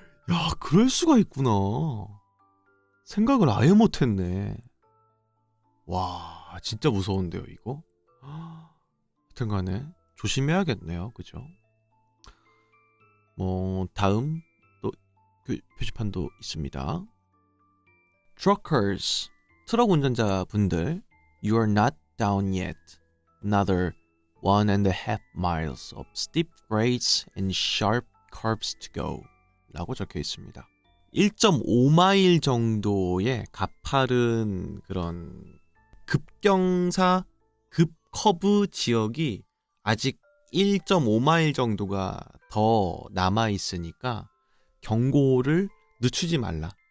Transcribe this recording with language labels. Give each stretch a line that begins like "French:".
Korean: 야, 그럴 수가 있구나. 생각을 아예 못했네. 와, 진짜 무서운데요, 이거? 하여튼 간에 조심해야겠네요, 그죠? 다음 또 표지판도 있습니다.
English: Truckers,
Korean: 트럭 운전자분들,
English: You are not down yet. Another 1.5 miles of steep grades and sharp curves to go.
Korean: 라고 적혀 있습니다. 1.5마일 정도의 가파른 그런 급경사, 급커브 지역이 아직 1.5마일 정도가 더 남아있으니까 경고를 늦추지 말라.